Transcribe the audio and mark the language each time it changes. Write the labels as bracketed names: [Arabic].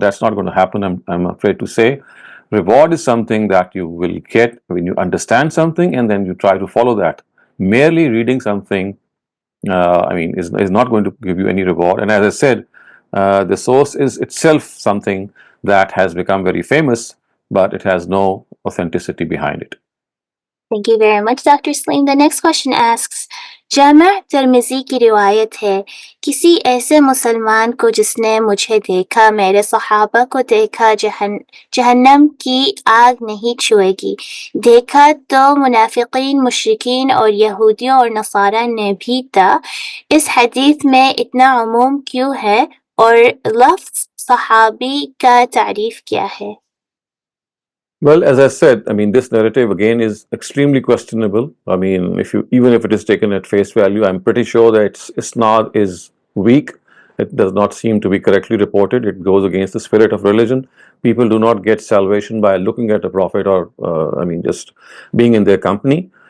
[English] That's not going to happen, I'm afraid to say. Reward is something that you will get when you understand something and then you try to follow that. Merely reading something, I mean, is not going to give you any reward. And as I said, the source is itself something that has become very famous, but it has no authenticity behind it. Thank you very much, Dr. Saleem. The next question asks, [Hindi] Jama Tirmidhi की रिवायत है, किसी ऐसे मुसलमान को जिसने मुझे देखा, मेरे सहाबा को देखा, जहन्नम की आग नहीं छुएगी। देखा तो मुनाफिकीन, मुशरिकीन और यहूदियों और नसारा ने भी था। इस हदीस में इतना उमूम क्यों है और लफ्ज़ सहाबी का तारीफ क्या है? [English] Well, as I said, I mean, this narrative again is extremely questionable. I mean, even if it is taken at face value, I'm pretty sure that its isnad is weak. It does not seem to be correctly reported. It goes against the spirit of religion. People do not get salvation by looking at a prophet or, I mean, just being in their company.